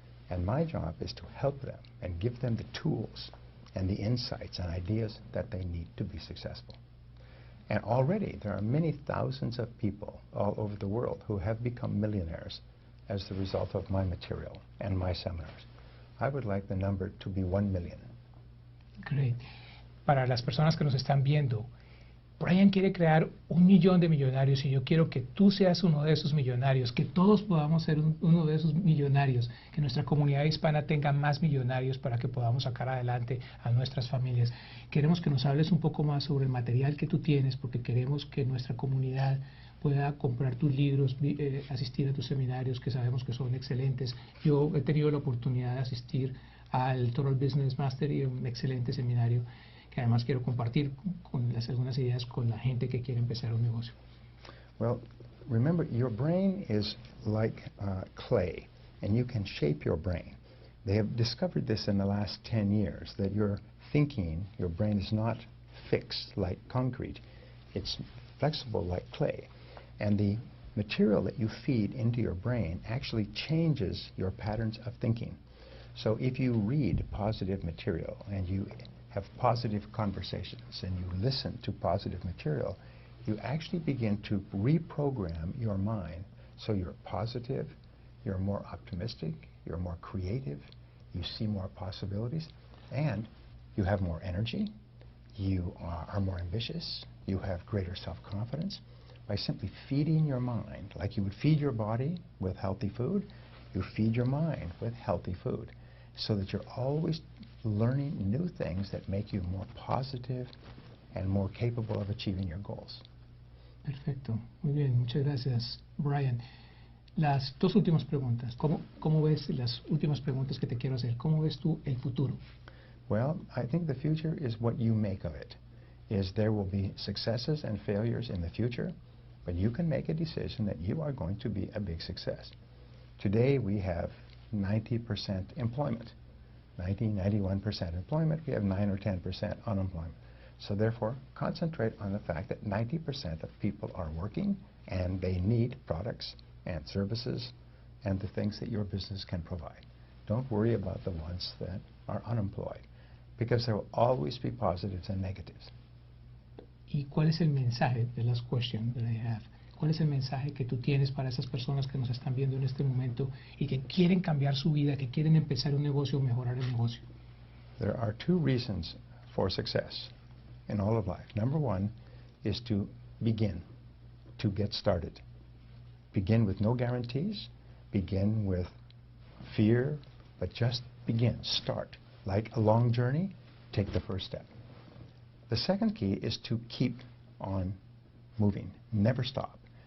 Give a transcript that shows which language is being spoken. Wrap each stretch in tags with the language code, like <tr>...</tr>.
<en>And my job is to help them and give them the tools and the insights and ideas that they need to be successful. And already there are many thousands of people all over the world who have become millionaires as the result of my material and my seminars. I would like the number to be 1 million. Great.</en> <es>Para las personas que nos están viendo, Brian quiere crear 1 millón de millonarios y yo quiero que tú seas uno de esos millonarios, que todos podamos ser uno de esos millonarios, que nuestra comunidad hispana tenga más millonarios para que podamos sacar adelante a nuestras familias. Queremos que nos hables un poco más sobre el material que tú tienes, porque queremos que nuestra comunidad pueda comprar tus libros, asistir a tus seminarios, que sabemos que son excelentes. Yo he tenido la oportunidad de asistir al Total Business Master y un excelente seminario que además quiero compartir con algunas ideas con la gente que quiere empezar un negocio.</es> <en>Well, remember, your brain is like clay, and you can shape your brain. They have discovered this in the last 10 years, that your thinking, your brain is not fixed like concrete. It's flexible like clay. And the material that you feed into your brain actually changes your patterns of thinking. So if you read positive material and you have positive conversations and you listen to positive material, you actually begin to reprogram your mind so you're positive, you're more optimistic, you're more creative, you see more possibilities, and you have more energy, you are more ambitious, you have greater self-confidence. By simply feeding your mind, like you would feed your body with healthy food, you feed your mind with healthy food, so that you're always learning new things that make you more positive and more capable of achieving your goals.</en> <es>Perfecto, muy bien, muchas gracias, Brian. Las dos últimas preguntas, ¿cómo ves las últimas preguntas que te quiero hacer? ¿Cómo ves tú el futuro?</es> <en>Well, I think the future is what you make of it. There will be successes and failures in the future, but you can make a decision that you are going to be a big success. Today we have 90% employment. 91% employment, we have 9 or 10% unemployment. So therefore, concentrate on the fact that 90% of people are working and they need products and services and the things that your business can provide. Don't worry about the ones that are unemployed, because there will always be positives and negatives.</en> <es>¿Y cuál es el mensaje de las</es> <en>questions that I have?</en> <es>¿Cuál es el mensaje que tú tienes para esas personas que nos están viendo en este momento y que quieren cambiar su vida, que quieren empezar un negocio o mejorar el negocio?</es> <en>There are 2 reasons for success in all of life. Number 1 is to begin, to get started. Begin with no guarantees, begin with fear, but just begin, start. Like a long journey, take the first step. The second key is to keep on moving, never stop.</en>